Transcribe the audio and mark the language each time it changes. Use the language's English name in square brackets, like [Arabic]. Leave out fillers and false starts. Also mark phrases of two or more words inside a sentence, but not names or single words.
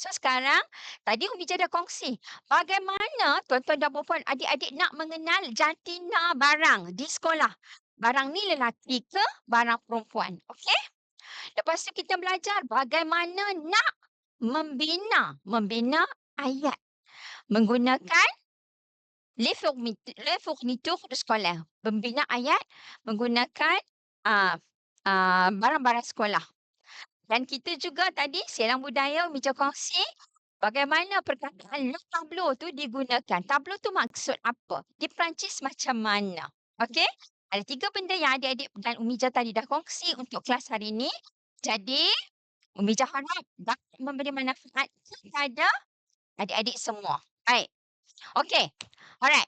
[Malay] So sekarang, tadi Umi Jah dah kongsi, bagaimana tuan-tuan dan puan-puan adik-adik nak mengenal jantina barang di sekolah. Barang ni lelaki ke barang perempuan. Okey? Lepas tu kita belajar bagaimana nak membina ayat menggunakan [French] les fournitures scolaires. [Malay] Membina ayat menggunakan barang-barang sekolah. Dan kita juga tadi siaran budaya Umi Jah kongsi bagaimana perkataan [French] le tableau [Malay] tu digunakan. Tableau tu maksud apa? Di Perancis macam mana? Okey? Ada 3 benda yang adik-adik dan Umi Jah tadi dah kongsi untuk kelas hari ini. Jadi, Umi Jah harap dapat memberi manfaat kepada adik-adik semua. Baik. Okey. Alright.